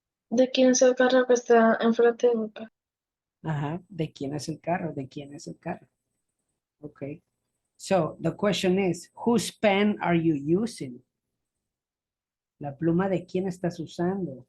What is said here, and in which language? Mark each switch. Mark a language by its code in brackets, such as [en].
[es] ¿De quién es el carro que está enfrente de mi casa? Ajá, ¿de quién es el carro? ¿De quién es el carro? Okay. [en] So the question is, whose pen are you using? [es] La pluma de quién estás usando?